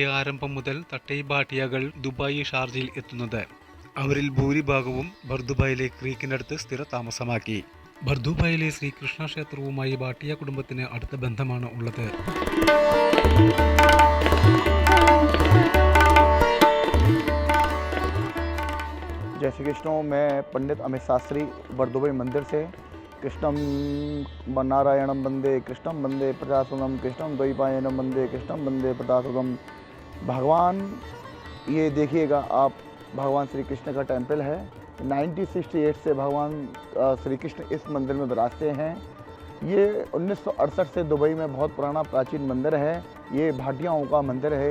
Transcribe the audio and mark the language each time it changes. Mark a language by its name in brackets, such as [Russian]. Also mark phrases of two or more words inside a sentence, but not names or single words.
[Malayalam] ആരംഭം മുതൽ തട്ടൈ ഭാട്ടിയകൾ ദുബായ്, ഷാർജയിൽ എത്തുന്നത്. അവരിൽ ഭൂരിഭാഗവും ബർദുബായിലെ ക്രീക്കിനടുത്ത് സ്ഥിര താമസമാക്കി. ബർദുബായിലെ ശ്രീകൃഷ്ണ ക്ഷേത്രവുമായി ഭാട്ടിയ കുടുംബത്തിന് അടുത്ത ബന്ധമാണ് ഉള്ളത്. [Hindi] जय श्री कृष्ण। मैं पंडित अमित शास्त्री बरदुबई मंदिर से [Sanskrit] कृष्णम नारायणम वंदे कृष्णम वंदे प्रजासुतम कृष्णम द्वैपायनम वंदे कृष्णम वंदे प्रजासुतम। [Hindi] भगवान ये देखिएगा आप, भगवान श्री कृष्ण का टेम्पल है। 1968 से भगवान श्री कृष्ण इस मंदिर में विराजते हैं। ये 1968 से दुबई में बहुत पुराना प्राचीन मंदिर है। ये भाटियाओं का मंदिर है।